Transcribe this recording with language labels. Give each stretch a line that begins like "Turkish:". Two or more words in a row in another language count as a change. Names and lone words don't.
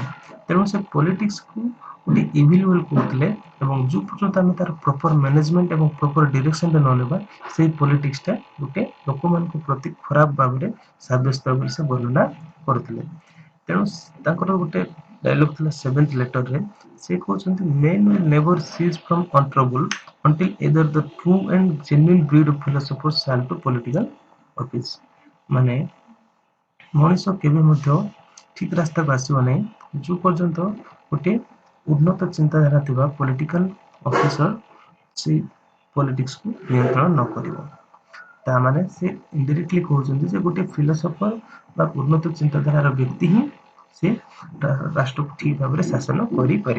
Odia: ତେଣୁ ସେ ପଲିଟିକ୍ସକୁ ଗୋଟେ ଇଭିଲ୍ ବୋଲି କହୁଥିଲେ ଏବଂ ଯେଉଁ ପର୍ଯ୍ୟନ୍ତ ଆମେ ତାର
English: proper management
Odia: ଏବଂ
English: proper direction
Odia: ନ ନେବା ସେଇ ପଲିଟିକ୍ସଟା ଗୋଟେ ଲୋକମାନଙ୍କ ପ୍ରତି ଖରାପ ଭାବରେ ସାବ୍ୟସ୍ତ ବୋଲି ସେ ବର୍ଣ୍ଣନା କରୁଥିଲେ। ତେଣୁ ତାଙ୍କର ଗୋଟେ ଡାଇଲଗ ଥିଲା ସେଭେନ୍ଥ ଲେଟରରେ, ସେ କହୁଛନ୍ତି
English: men will never cease from untrouble until either the true and genuine breed of philosophers shall to political office।
Odia: ମାନେ ମଣିଷ କେବେ ମଧ୍ୟ ଠିକ ରାସ୍ତାକୁ ଆସିବ ନାହିଁ ଯେଉଁ ପର୍ଯ୍ୟନ୍ତ ଗୋଟେ ଉନ୍ନତ ଚିନ୍ତାଧାରା ଥିବା
English: political officer
Odia: ସେ ପଲିଟିକ୍ସକୁ ନିୟନ୍ତ୍ରଣ ନ କରିବ। ତା ମାନେ ସେ ଇନଡାଇରେକ୍ଟଲି କହୁଛନ୍ତି ଯେ ଗୋଟେ ଫିଲୋସଫର ବା ଉନ୍ନତ ଚିନ୍ତାଧାରାର ବ୍ୟକ୍ତି ହିଁ ସେ ରାଷ୍ଟ୍ରକୁ ଠିକ ଭାବରେ ଶାସନ କରିପାରିବ।